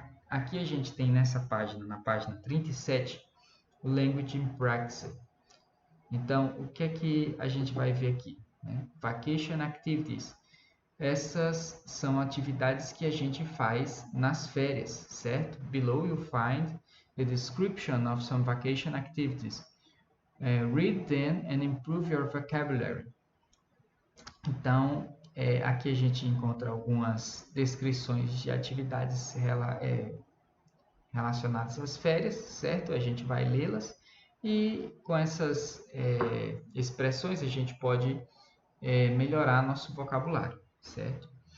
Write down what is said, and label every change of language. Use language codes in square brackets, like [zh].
[pt] Aqui a gente tem nessa página, na página 37, o Language in Practice. Então, o que é que a gente vai ver aqui? Né? Vacation Activities. Essas são atividades que a gente faz nas férias, certo? [en] Below you find the description of some vacation activities. Read them and improve your vocabulary. [pt] Então, aqui a gente encontra algumas descrições de atividades relacionadas às férias, certo? A gente vai lê-las e com essas expressões a gente pode melhorar nosso vocabulário, certo?